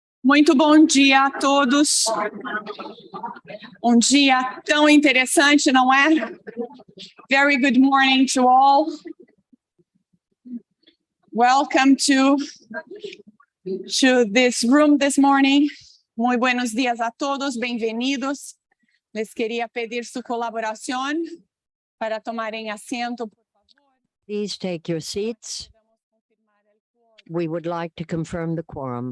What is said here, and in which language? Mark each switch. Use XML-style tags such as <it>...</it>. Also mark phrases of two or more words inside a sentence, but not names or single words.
<pt>Muito bom dia a todos. Dia tão interessante, não é?</pt> <en>Very good morning to all. Welcome to this room this morning.</en> <es>Muy buenos días a todos, bem-vindos. Les queria pedir su colaboración para tomarem asiento, por favor.</es> <en>Please take your seats. We would like to confirm the quorum.</en>